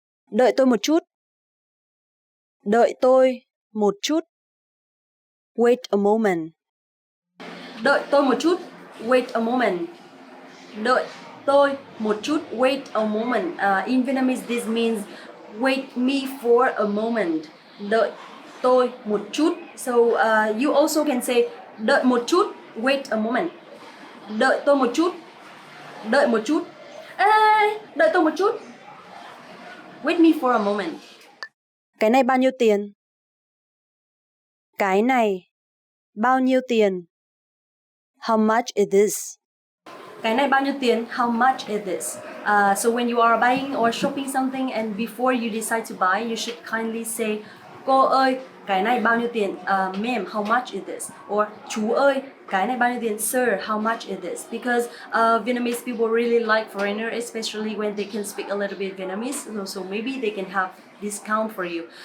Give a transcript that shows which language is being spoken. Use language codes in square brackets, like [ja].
[vi] Đợi tôi một chút. Đợi tôi một chút. [en] Wait a moment. [vi] Đợi tôi một chút. [en] Wait a moment. [vi] Đợi tôi một chút. [en] Wait a moment. In Vietnamese, this means wait me for a moment. [vi] Đợi tôi một chút. [en] So you also can say [vi] đợi một chút. [en] Wait a moment. [vi] Đợi tôi một chút. Đợi một chút. Ê, đợi tôi một chút. [en] Wait me for a moment. [vi] Cái này bao nhiêu tiền? Cái này bao nhiêu tiền? [en] How much is this? [vi] Cái này bao nhiêu tiền? [en] How much is this? So when you are buying or shopping something and before you decide to buy, you should kindly say, [vi] cô ơi, cái này bao nhiêu tiền? [en] Ma'am, how much is this? Or [vi] chú ơi, cái này bao nhiêu tiền? [en] Sir, how much is this? Because Vietnamese people really like foreigner, especially when they can speak a little bit Vietnamese. So maybe they can have discount for you.